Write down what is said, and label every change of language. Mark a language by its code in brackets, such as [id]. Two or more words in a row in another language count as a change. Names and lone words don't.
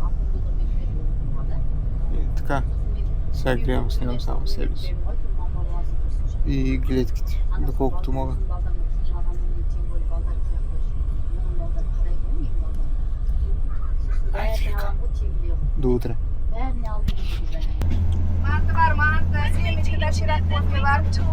[bg] И така, сега гледам, снимам само себе си. И гледките, доколкото мога. До утре. [tr] Mantı var, mantı. Senin için de şirak kokuyor var. Çok.